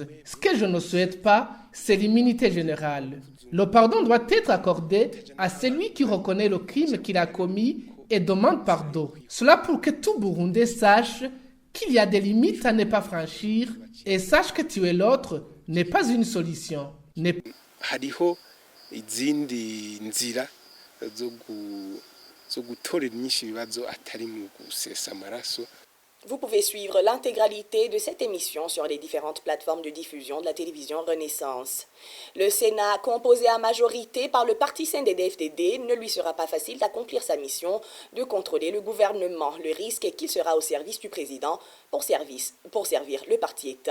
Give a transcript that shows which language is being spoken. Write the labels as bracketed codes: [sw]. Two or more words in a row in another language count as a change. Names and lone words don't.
[fr] Ce que je ne souhaite pas, c'est l'immunité générale. Le pardon doit être accordé à celui qui reconnaît le crime qu'il a commis et demande pardon. Cela pour que tout Burundais sache qu'il y a des limites à ne pas franchir et sache que tuer l'autre n'est pas une solution. [rn] Hariho izindi nzira zo gutorera inyishu ibibazo atari mu gusesa amaraso. [fr] Vous pouvez suivre l'intégralité de cette émission sur les différentes plateformes de diffusion de la télévision Renaissance. Le Sénat, composé à majorité par le parti CNDD-FDD, ne lui sera pas facile d'accomplir sa mission de contrôler le gouvernement. Le risque est qu'il sera au service du président pour servir le parti État.